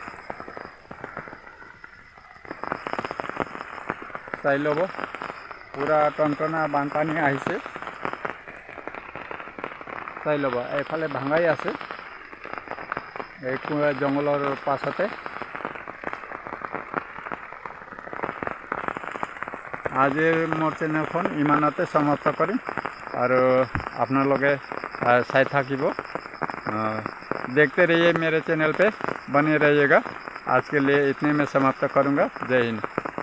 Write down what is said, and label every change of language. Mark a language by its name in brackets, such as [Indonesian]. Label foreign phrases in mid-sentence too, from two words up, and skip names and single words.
[Assamese] চাই ল'ব পুৰা টনটনা বানপানী আহিছে। চাই ল'ব এইফালে ভাঙাই আছে এই জংঘলৰ পাছতে। আজিৰ মোৰ চেনেলখন ইমানতে সমাপ্ত কৰিম [Hindi] और आप लोग साथ [Assamese] থাকিব। [Hindi] देखते रहिए मेरे चैनल पे, बने रहिएगा। आज के लिए इतने में समाप्त करूँगा। जय हिंद।